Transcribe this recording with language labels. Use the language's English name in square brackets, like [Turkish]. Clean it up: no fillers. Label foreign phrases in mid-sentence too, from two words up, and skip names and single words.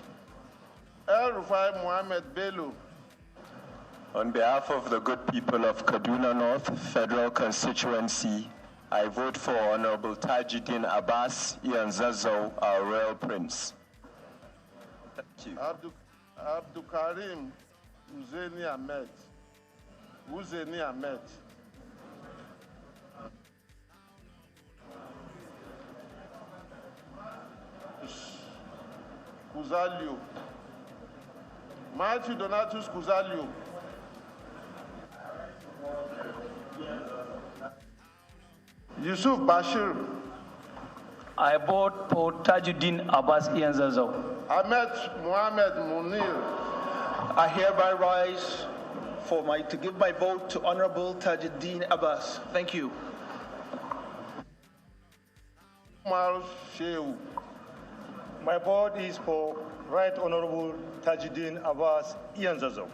[English] El Rufai Mohammed Bello. On behalf of the good people of Kaduna North Federal Constituency, I vote for Honorable Tajuddin Abbas Ian Zazo, our Royal Prince. Thank you. Abdul Karim Husseini Ahmed. Husseini Ahmed. Kuzalio. Matthew Donatus Kuzalio. Yusuf Bashir. I vote for Tajuddin Abbas Ian Zazo. Ahmed Mohamed Munir. I hereby rise to give my vote to Honorable Tajuddin Abbas. Thank you. Umar Shehu. My vote is for Right Honorable Tajuddin Abbas Ian Zazo.